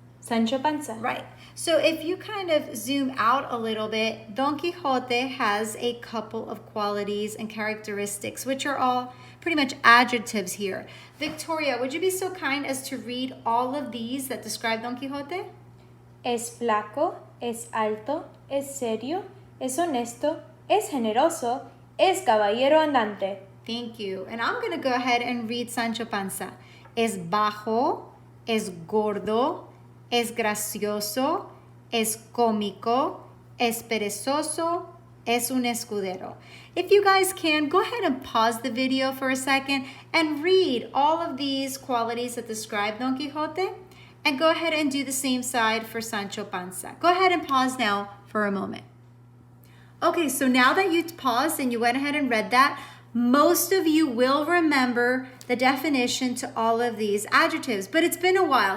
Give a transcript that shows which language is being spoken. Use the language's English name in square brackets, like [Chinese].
[English] Sancho Panza. Right. So if you kind of zoom out a little bit, Don Quixote has a couple of qualities and characteristics, which are all pretty much adjectives here. Victoria, would you be so kind as to read all of these that describe Don Quixote? [Spanish] Es flaco, es alto, es serio, es honesto, es generoso, es caballero andante. [English] Thank you. And I'm going to go ahead and read Sancho Panza. [Spanish] Es bajo, es gordo, es gracioso, es cómico, es perezoso, es un escudero. [English] If you guys can, go ahead and pause the video for a second and read all of these qualities that describe Don Quixote, and go ahead and do the same side for Sancho Panza. Go ahead and pause now for a moment. Okay, so now that you paused and you went ahead and read that, most of you will remember the definition to all of these adjectives, but it's been a while.